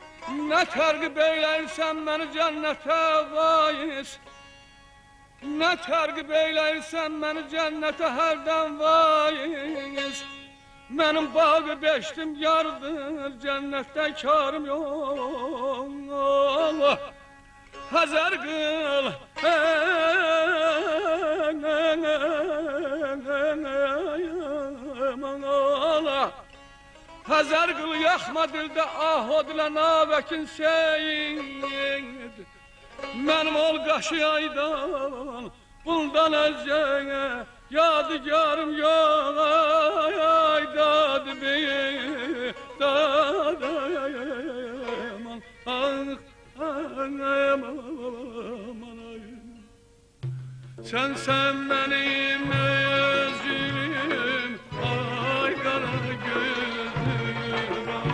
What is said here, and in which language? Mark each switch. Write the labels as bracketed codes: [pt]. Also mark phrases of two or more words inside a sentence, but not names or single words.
[az] Ne tergib eyləyirsən məni cənnətə vaiz, ne tergib eyləyirsən məni cənnətə hərdən vaiz. Mənim bağı beşdim yardır, cənnətdə karım yox. Həzər qıl, həzər qıl, yaxma dildə ah o dilə nabəkin seyid. Mənim ol qaşı aydan, bundan əzcəyə, yadigarım yox, ay dadı bey, dadı aman, [tr] Sen benim özüm, ay kara gözüm.